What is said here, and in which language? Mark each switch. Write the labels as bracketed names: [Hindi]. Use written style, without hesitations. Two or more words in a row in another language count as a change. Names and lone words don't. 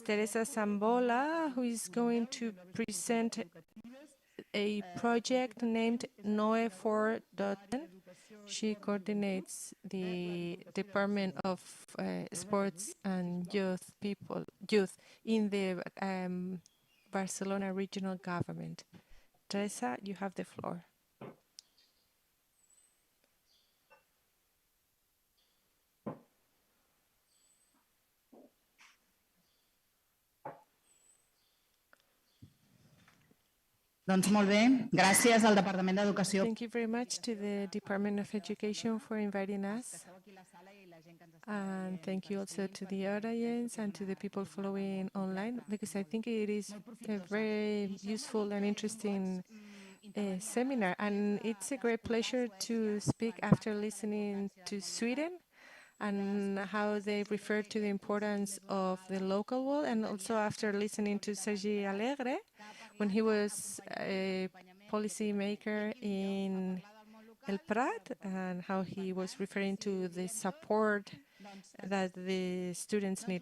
[English] Teresa Zambola, who is going to present a project named NOE 4.10. She coordinates the Department of Sports and Youth in the Barcelona regional government. Teresa, you have the floor. [Catalan] Doncs molt bé, gràcies al Departament d'Educació. [English] Thank you very much to the Department of Education for inviting us. And thank you also to the audience and to the people following online, because I think it is a very useful and interesting seminar. And it's a great pleasure to speak after listening to Sweden and how they refer to the importance of the local world, and also after listening to Sergi Alegre when he was a policy maker in El Prat, and how he was referring to the support that the students need.